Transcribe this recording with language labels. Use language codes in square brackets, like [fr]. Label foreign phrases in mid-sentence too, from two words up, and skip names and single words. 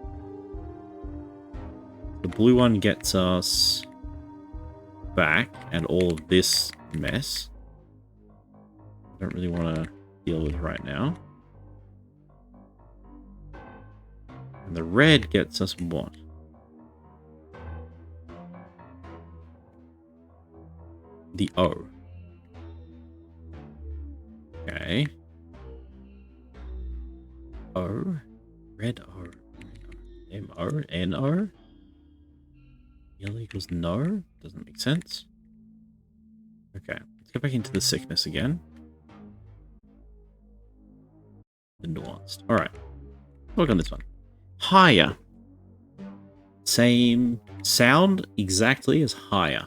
[en] The blue one gets us back and all of this mess. I don't really want to deal with right now. And the red gets us what? The O. Okay. O. Red O. M-O. N-O. Yellow equals no. Doesn't make sense. Okay. Let's go back into the sickness again. The nuanced. Alright. Work on this one. Higher. Same sound exactly as higher.